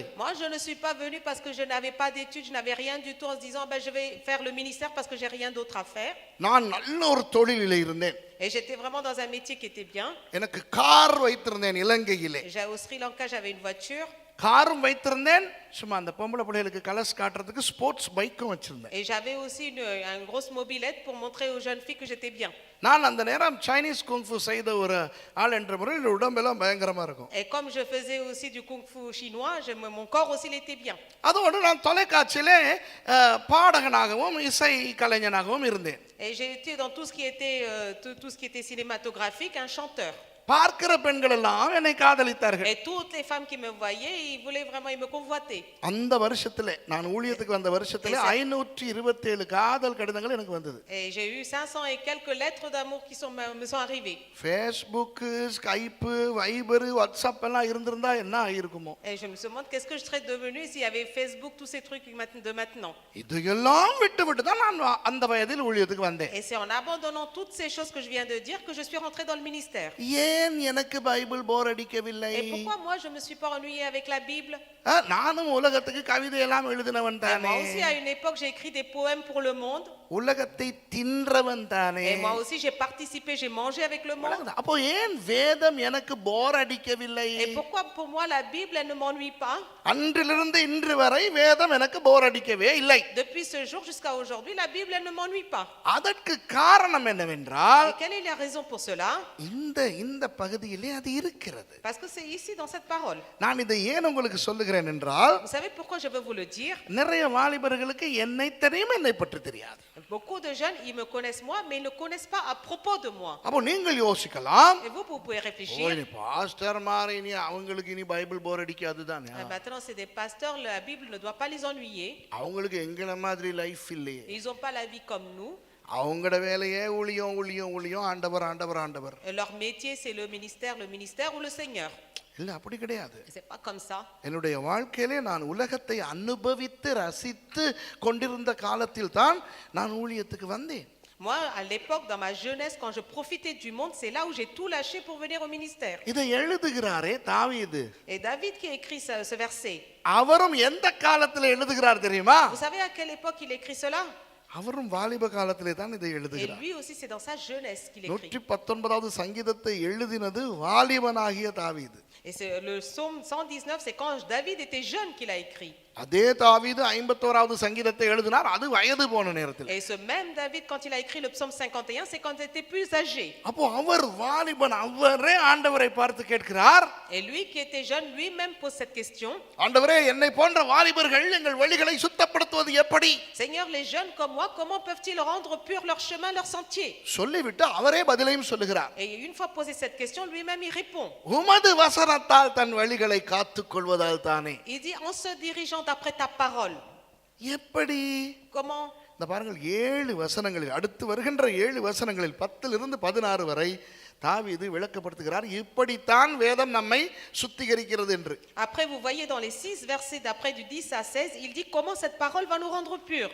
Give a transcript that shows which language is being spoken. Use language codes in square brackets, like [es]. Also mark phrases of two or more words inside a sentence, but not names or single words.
[fr] Moi je ne suis pas venu parce que je n'avais pas d'études, je n'avais rien du tout en se disant ben je vais faire le ministère parce que j'ai rien d'autre à faire. [ta] நான் நல்ல ஒரு தொழிலிலே இருந்தேன். [fr] Et j'étais vraiment dans un métier qui était bien. [ta] எனக்கு கார் வைத்திருந்தேன் இலங்கையிலே. [fr] Au Sri Lanka, j'avais une voiture. [ta] காரும் வைத்திருந்தேன், சும்மா அந்த பொம்பளை பிள்ளைகளுக்கு கலர்ஸ் காட்டுறதுக்கு [en] sports bike [ta] வச்சிருந்தேன். [fr] Et j'avais aussi une grosse mobilette pour montrer aux jeunes filles que j'étais bien. [ta] நான் அந்த நேரம் [en] Chinese kung fu [ta] செய்த ஒரு ஆள் என்ற முறையில் உடம்பெல்லாம் பயங்கரமா இருக்கும். [fr] Et comme je faisais aussi du kung fu chinois, mon corps aussi il était bien. [ta] அதோடு நான் தொலைக்காட்சியிலே பாடகனாகவும் இசை கலைஞனாகவும் இருந்தேன். [fr] Et j'ai été dans tout ce qui était cinématographique, un chanteur. [ta] பார்க்கிற பெண்கள் எல்லாம் என்னை காதலித்தார்கள். [fr] Et toutes les femmes qui me voyaient, ils voulaient vraiment, ils me convoitaient. [ta] அந்த வருஷத்திலே நான் ஊழியத்துக்கு வந்த வருஷத்திலே 527 காதல் கடிதங்கள் எனக்கு வந்தது. [fr] Et j'ai eu 500 et quelques lettres d'amour qui me sont arrivées. [ta] Facebook, Skype, Viber, WhatsApp எல்லாம் இருந்திருந்தா என்ன ஆயிருக்குமோ? [fr] Et je me demande qu'est-ce que je serais devenu s'il y avait Facebook, tous ces trucs de maintenant. [ta] இதையெல்லாம் விட்டு தான் நான் அந்த வயதில் ஊழியத்துக்கு வந்தேன். [fr] Et c'est en abandonnant toutes ces choses que je viens de dire que je suis rentré dans le ministère. [ta] ஏன் எனக்கு பைபிள் போர் அடிக்கவில்லை? [fr] Et pourquoi moi je me suis pas ennuyé avec la Bible? [ta] நானும் உலகத்துக்கு கவிதை எல்லாம் எழுதினவன் தானே. [fr] Moi aussi à une époque j'ai écrit des poèmes pour le monde. [ta] உலகத்தை தின்றவன் தானே. [fr] Et moi aussi j'ai participé, j'ai mangé avec le monde. [ta] அப்போ ஏன் வேதம் எனக்கு போர் அடிக்கவில்லை? [fr] Et pourquoi pour moi la Bible elle ne m'ennuie pas? [ta] அன்றிலிருந்து இன்று வரை வேதம் எனக்கு போர் அடிக்கவே இல்லை. [fr] Depuis ce jour jusqu'à aujourd'hui la Bible elle ne m'ennuie pas. [ta] அதற்கு காரணம் என்னவென்றால், [fr] Et quelle est la raison pour cela? [ta] இந்த பகுதியிலே அது இருக்கிறது. [fr] Parce que c'est ici dans cette parole. [ta] நான் இதை ஏன் உங்களுக்கு சொல்லுகிறேன் என்றால், [fr] Vous savez pourquoi je veux vous le dire? [ta] நிறைய வாலிபர்களுக்கு என்னை தெரியும், என்னை பற்றி தெரியாது. [fr] Beaucoup de jeunes, ils me connaissent moi, mais ils ne connaissent pas à propos de moi. [ta] அப்போ நீங்கள் யோசிக்கலாம், [fr] Et vous pouvez réfléchir. [ta] பாஸ்டர் மார் இனி அவங்களுக்கு இனி பைபிள் போர் அடிக்காது தானே? [fr] Maintenant, c'est des pasteurs, la Bible ne doit pas les ennuyer. [ta] அவங்களுக்கு எங்கள மாதிரி லைஃப் இல்லையே. [fr] Ils n'ont pas la vie comme nous. [ta] அவங்களோட வேலையே ஊழியம் ஆண்டவர். [fr] Et leur métier, c'est le ministère ou le Seigneur. [ta] இல்ல அப்படி கிடையாது. [fr] C'est pas comme ça. [ta] என்னுடைய வாழ்க்கையிலே நான் உலகத்தை அனுபவித்து ரசித்து கொண்டிருந்த காலத்தில் தான் நான் ஊழியத்துக்கு வந்தேன். [fr] Moi, à l'époque, dans ma jeunesse, quand je profitais du monde, c'est là où j'ai tout lâché pour venir au ministère. [ta] இதை எழுதுகிறாரே தாவீது. [fr] Et David qui a écrit ce verset. [ta] அவரும் எந்த காலத்துல எழுதுகிறார் தெரியுமா? [fr] Vous savez à quelle époque il écrit cela? [ta] அவரும் வாலிப காலத்திலே தான் இதை [fr] Et [ta] எழுதுகிறார். [fr] lui aussi, c'est dans sa jeunesse qu'il écrit. [ta] 119வது சங்கீதத்தை எழுதினது வாலிபனாகிய தாவீது. [fr] Et c'est le psaume 119, c'est quand David était jeune qu'il a écrit. [ta] அதே தாவீது 51வது சங்கீதத்தை எழுதினார், அது வயது போன நேரத்தில். [fr] Et ce même David, quand il a écrit le psaume 51, c'est quand il était plus âgé. [ta] அப்போ அவர் வாலிபன், அவரே ஆண்டவரை பார்த்து கேட்கிறார். [fr] Et lui qui était jeune, lui-même pose cette question. [ta] ஆண்டவரே, என்னை போன்ற வாலிபர்கள் எங்கள் வழிகளை சுத்தப்படுத்துவது எப்படி? [fr] Seigneur, les jeunes comme moi, comment peuvent-ils rendre pur leur chemin, leur sentier? [ta] சொல்லிவிட்டு அவரே பதிலையும் சொல்லுகிறார். [fr] Et une fois posé cette question, lui-même il répond. [ta] உமது வசனத்தால் தன் வழிகளை காத்துக் கொள்வதால் தானே. [fr] Il dit en se dirigeant d'après ta parole. [ta] எப்படி? [fr] Comment? [ta] இந்த பாருங்கள், 7 வசனங்களில், அடுத்து வருகின்ற 7 வசனங்களில் 10லிருந்து 16 வரை தாவீது விளக்கப்படுத்துகிறார், இப்படித்தான் வேதம் நம்மை சுத்திகரிக்கிறது என்று. [fr] Après, vous voyez dans les 6 versets d'après du 10 à 16, il dit comment cette parole va nous rendre purs.